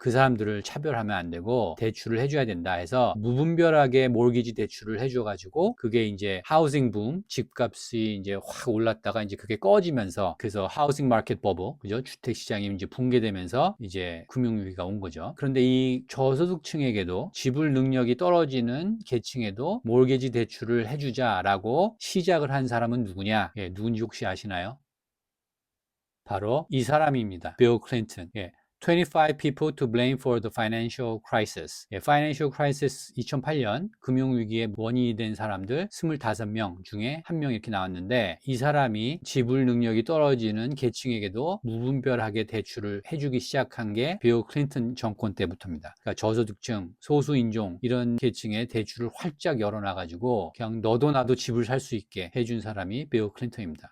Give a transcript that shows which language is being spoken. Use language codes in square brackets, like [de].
[ko] 그 사람들을 차별하면 안 되고 대출을 해줘야 된다 해서 무분별하게 모기지 대출을 해줘가지고 그게 이제 하우싱 붐, 집값이 이제 확 올랐다가 이제 그게 꺼지면서 그래서 하우싱 마켓 버블, 그죠? 주택 시장이 이제 붕괴되면서 이제 금융위기가 온 거죠. 그런데 이 저소득층에게도 지불 능력이 떨어지는 계층에도 몰개지 대출을 해주자라고 시작을 한 사람은 누구냐? 예, 누군지 혹시 아시나요? 바로 이 사람입니다. 빌 클린턴. 예. [en] 25 people to blame for the financial crisis. [ko] 예, [en] financial crisis [ko] 2008년 금융위기의 원인이 된 사람들 25명 중에 한 명 이렇게 나왔는데 이 사람이 지불 능력이 떨어지는 계층에게도 무분별하게 대출을 해주기 시작한 게 빌 클린턴 정권 때부터입니다. 그러니까 저소득층, 소수인종 이런 계층에 대출을 활짝 열어놔가지고 그냥 너도 나도 집을 살 수 있게 해준 사람이 빌 클린턴입니다.